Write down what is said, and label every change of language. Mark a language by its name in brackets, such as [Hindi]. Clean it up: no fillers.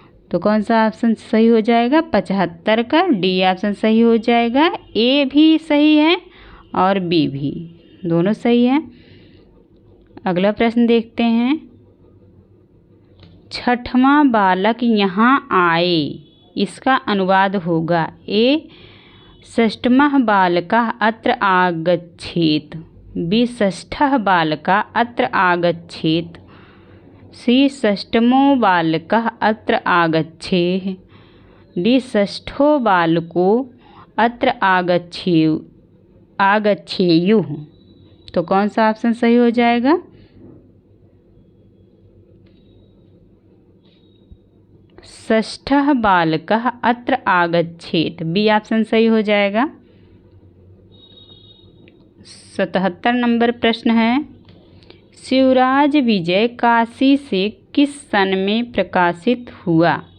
[Hindi] तो कौन सा ऑप्शन सही हो जाएगा? 75 का डी ऑप्शन सही हो जाएगा। ए भी सही है और बी भी, दोनों सही है। अगला प्रश्न देखते हैं। 6वां बालक यहाँ आए, इसका अनुवाद होगा। [Sanskrit] ए षष्ठमः बालकः अत्र आगच्छेत्, बी षष्ठः बालकः अत्र आगच्छेत्, सी षष्ठमो बालकः अत्र आगच्छेः, डी षष्ठो बालको अत्र आगच्छेयुः। [Hindi] तो कौन सा ऑप्शन सही हो जाएगा? [Sanskrit] षष्ठः बालकः अत्र आगच्छेत्, [Hindi] बी ऑप्शन सही हो जाएगा। 77 नंबर प्रश्न है। शिवराज विजय काशी से किस सन में प्रकाशित हुआ?